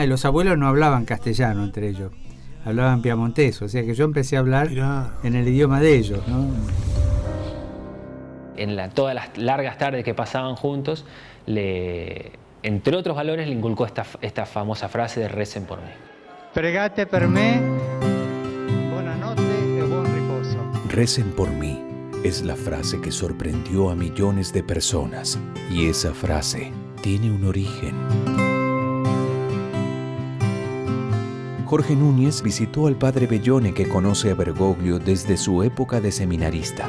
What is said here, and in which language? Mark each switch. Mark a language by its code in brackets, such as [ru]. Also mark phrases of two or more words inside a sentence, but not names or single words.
[es] Y los abuelos no hablaban castellano entre ellos. hablaban piamontés, o sea que yo empecé a hablar en el idioma de ellos, ¿no? En todas las largas tardes que pasaban juntos, entre otros valores, le inculcó esta famosa frase de recen por mí. [it] Pregate per me, buonanotte e buon riposo. [es] Recen por mí es la frase que sorprendió a millones de personas, y esa frase tiene un origen. Jorge Núñez visitó al padre Bellone, que conoce a Bergoglio desde su época de seminarista.